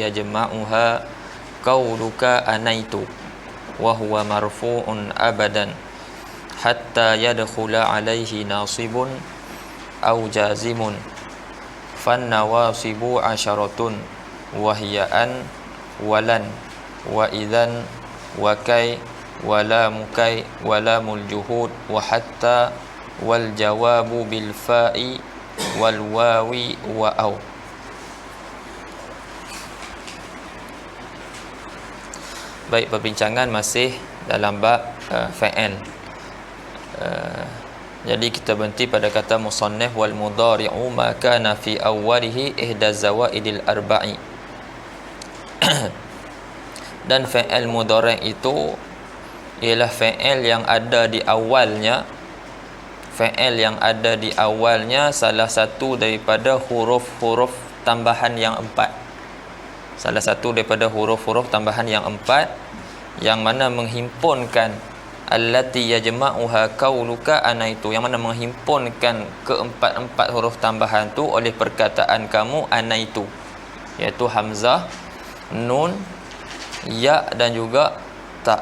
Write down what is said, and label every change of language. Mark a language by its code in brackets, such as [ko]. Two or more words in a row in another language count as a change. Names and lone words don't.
[ar] يجمعها قولك أنيت وهو مرفوع أبدا حتى يدخل عليه ناصب أو جازم فالنواصب عشرة وهي أن ولن وإذن وكي ولام كي ولام الجهود وحتى والجواب بالفاء والواو وأو. [ms] Baik, perbincangan masih dalam bab fa'il. Jadi kita berhenti pada kata musannif [ar] والمضارع ما كان في أوله إحدى الزوائد الأربع. [ms] Dan [ar] فعل مضارع' [ms] itu ialah fa'il yang ada di awalnya, fa'il yang ada di awalnya salah satu daripada huruf-huruf tambahan yang empat. Salah satu daripada huruf-huruf tambahan yang empat, yang mana menghimpunkan [ar] التي يجمعها قولك أنيت, [ms] yang mana menghimpunkan keempat-empat huruf tambahan tu oleh perkataan kamu anaitu, iaitu hamzah, nun, ya dan juga ta.